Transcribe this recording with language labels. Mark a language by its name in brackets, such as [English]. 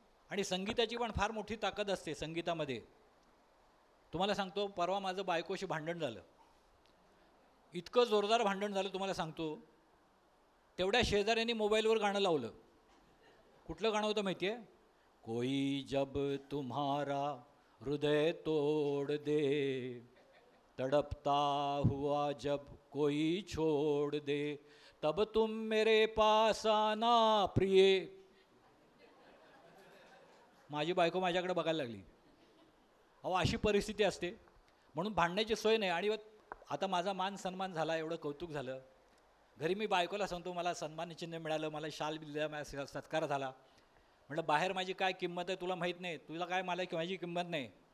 [Marathi] आणि संगीताची पण फार मोठी ताकद असते संगीतामध्ये. तुम्हाला सांगतो, परवा माझं बायकोशी भांडण झालं. इतकं जोरदार भांडण झालं तुम्हाला सांगतो. तेवढ्या शेजाऱ्यांनी मोबाईलवर गाणं लावलं. कुठलं गाणं होतं माहिती आहे? [Hindi] कोई जब तुम्हारा हृदय तोड़ दे, तड़पता हुआ जब कोई छोड़ दे, तब तुम मेरे पास आना प्रिय. [Marathi] माझी बायको माझ्याकडे बघायला लागली. अहो अशी परिस्थिती असते. म्हणून भांडण्याची सोय नाही. आणि आता माझा मान सन्मान झाला, एवढं कौतुक झालं. घरी मी बायकोला सांगतो मला सन्मानचिन्ह मिळालं, मला शाल दिला, मला सत्कार झाला. म्हटलं बाहेर माझी काय किंमत आहे तुला माहीत नाही, तुला काय मला माझी किंमत नाही.